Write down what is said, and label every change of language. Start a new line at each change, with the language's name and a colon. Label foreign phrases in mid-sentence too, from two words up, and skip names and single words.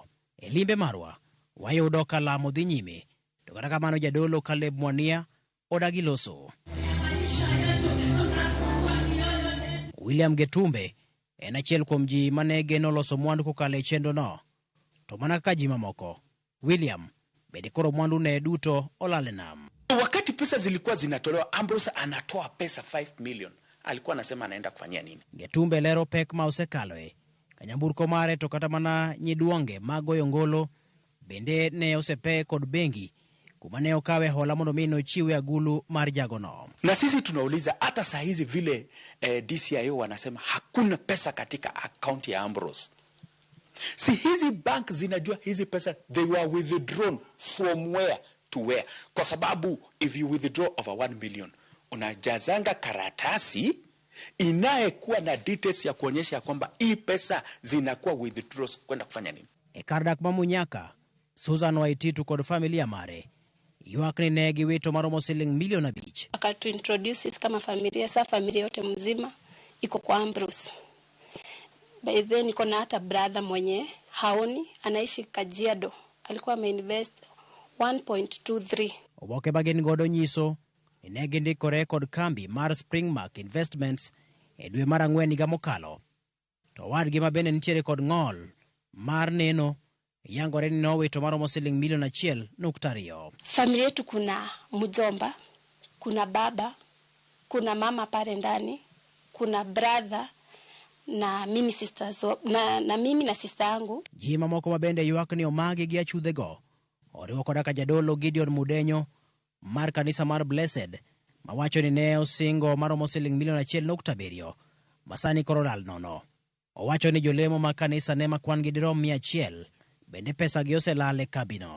Luo (Kenya and Tanzania): E limbe marwa wayudo ka lamo dhi nyime, to kata kamano jadolo Caleb Mwania odagi loso. William Getumbe en achiel kuom ji mane geno loso mwandu kokalo e chenro no. To mana kaka ji mamoko, William bende koro mwandu ne duto olale nam.
Swahili: Wakati pesa zilikuwa zinatolewa, Ambrose anatoa pesa 5 million. Alikuwa anasema anaenda kufanyia nini?
Luo (Kenya and Tanzania): Getumbe lero pek ma osekaloe. Kanyamburko mare to kata mana nyiduonge magoyo ngolo bende ne osepe kod bengi kuma ne okawe hola mondo mino chiwe agulu mar jagono.
Swahili: Na sisi tunauliza hata saa hizi vile DCIO wanasema hakuna pesa katika account ya Ambrose. Si hizi bank zinajua hizi pesa
English: they were withdrawn from where to where.
Swahili: Kwa sababu
English: if you withdraw over 1 million,
Swahili: unajazanga karatasi inayekuwa na details ya kuonyesha kwamba hii pesa zinakuwa withdraws kwenda kufanya nini.
Luo (Kenya and Tanzania): E kardak mamunyaka, Susan Waititu kod familia mare ywak ni ne giwito maromo $5 million.
Swahili: Akatu introduce kama familia, sa familia yote mzima iko kwa Ambrose.
English: By then
Swahili: niko na hata brother mwenye haoni anaishi Kajiado, alikuwa ameinvest 1.23.
Luo (Kenya and Tanzania): Oboke bagin godo nyiso ni ne gindikore kod kambi mar Springmark Investments e dwe mar 4 higa mokalo. To wadgi ma bende nitiere kod ng'ol mar neno yangore ni nowito maromo $1.2 million.
Swahili: Familia yetu kuna mjomba, kuna baba, kuna mama pale ndani, kuna brother na mimi sisters na mimi na sister yangu.
Luo (Kenya and Tanzania): Ji mamoko mabende ywak ni omagi gi achudhego oriwo koda ka jadolo Gideon Mudenyo mar kanisa mar Blessed mawacho ni ne osingo maromo $1.7 million masani koro lal nono. Owacho ni jolemo ma kanisa ne makwan gi dirom 100 bende pesa gi oselal e kabino.